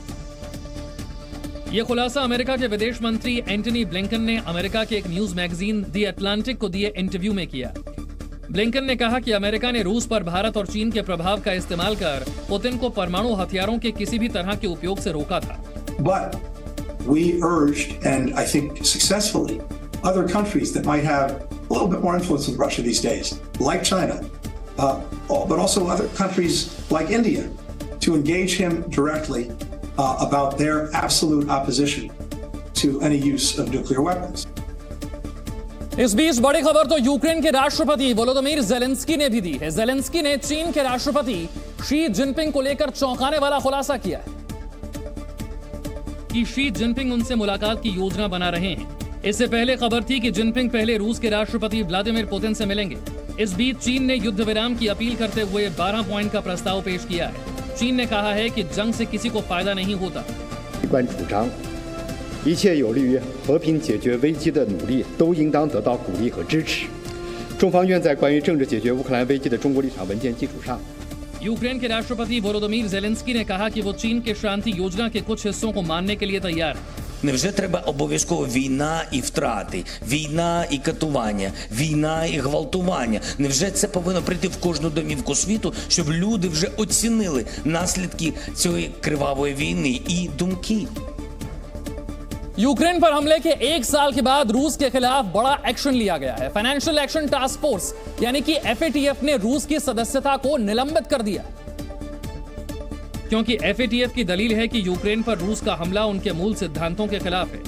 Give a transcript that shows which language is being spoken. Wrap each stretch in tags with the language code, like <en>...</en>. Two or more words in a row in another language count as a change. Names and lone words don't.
<hi>यह खुलासा अमेरिका के विदेश मंत्री एंटनी ब्लिंकन ने अमेरिका के एक</hi> <en>news magazine</en> <hi>दी अटलांटिक को दिए इंटरव्यू में किया। ब्लिंकन ने कहा कि अमेरिका ने रूस पर भारत और चीन के प्रभाव का इस्तेमाल कर पुतिन को परमाणु हथियारों के किसी भी तरह के उपयोग से रोका था।</hi> <en>But we urged, and I think successfully, other countries that might have a little bit more influence in Russia these days, like China, but also other countries like India, to engage him directly about their absolute opposition to any use of nuclear weapons.</en> <hi>इस बीच बड़ी खबर तो यूक्रेन के राष्ट्रपति वोलोदिमीर ज़ेलेंस्की ने भी दी है। ज़ेलेंस्की ने चीन के राष्ट्रपति शी जिनपिंग को लेकर चौंकाने वाला खुलासा किया है कि शी जिनपिंग उनसे मुलाकात की योजना बना रहे हैं। इससे पहले खबर थी कि जिनपिंग पहले रूस के राष्ट्रपति व्लादिमीर पुतिन से मिलेंगे। इस बीच चीन ने युद्ध विराम की अपील करते हुए 12 पॉइंट का प्रस्ताव पेश किया है। चीन ने कहा है कि जंग से किसी को फायदा नहीं होता।</hi> <zh>一切有利于和平解决危机的努力都应当得到鼓励和支持。中方愿在关于政治解决乌克兰危机的中国立场文件基础上。</zh> <hi>यूक्रेन के राष्ट्रपति वोलोदिमीर ज़ेलेंस्की ने कहा कि वो चीन के शांति योजना के कुछ हिस्सों को मानने के लिए तैयार है।</hi> <uk>Невже треба обов'язково війна і втрати, війна і катування, війна і гвалтування? Невже це повинно прийти в кожну домівку світу, щоб люди вже оцінили наслідки цієї кривавої війни і думки?</uk> <hi>यूक्रेन पर हमले के 1 साल के बाद रूस के खिलाफ बड़ा एक्शन लिया गया है। फाइनेंशियल एक्शन टास्क फोर्स यानी कि FATF ने रूस की सदस्यता को निलंबित कर दिया, क्योंकि FATF की दलील है कि यूक्रेन पर रूस का हमला उनके मूल सिद्धांतों के खिलाफ है।</hi>